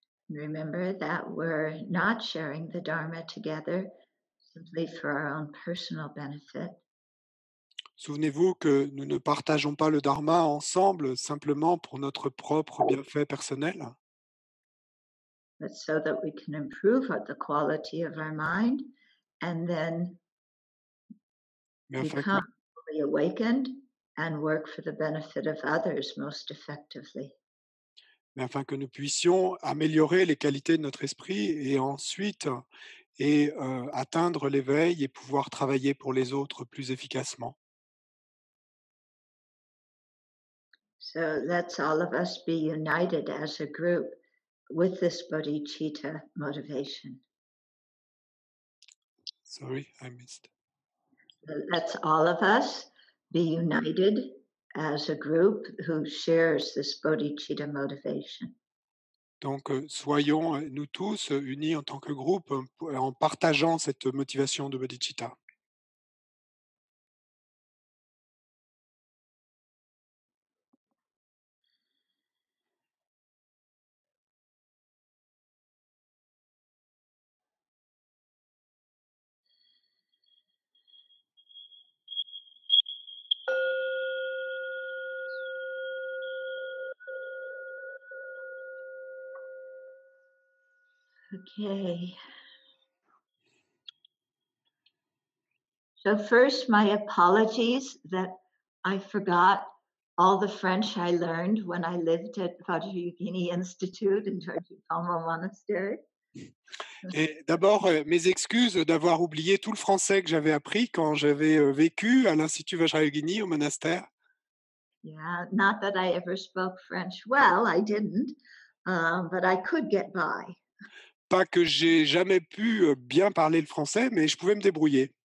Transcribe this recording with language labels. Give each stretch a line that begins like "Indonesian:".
English: Remember that we're not sharing the Dharma together simply for our own personal benefit.
French: Souvenez-vous que nous ne partageons pas le Dharma ensemble simplement pour notre propre bienfait personnel.
English: But so that we can improve the quality of our mind and then become fully awakened and work for the benefit of others most effectively.
French: Mais afin que nous puissions améliorer les qualités de notre esprit et ensuite atteindre l'éveil et pouvoir travailler pour les autres plus efficacement.
English: So let's all of us be united as a group with this bodhicitta motivation. Sorry, I missed. Let's all of us be united as a group who shares this bodhicitta motivation.
French: Donc, soyons nous tous unis en tant que groupe en partageant cette motivation de bodhicitta.
English: Okay. So first, my apologies that I forgot all the French I learned when I lived at Vajrayogini Institute in Georgie Palma Monastery.
French: Et d'abord, mes excuses d'avoir oublié tout le français que j'avais appris quand j'avais vécu à l'Institut Vajrayogini au monastère.
English: Yeah, not that I ever spoke French well, I didn't, but I could get by.
French: Pas que j'ai jamais pu bien parler le français, mais je pouvais me débrouiller.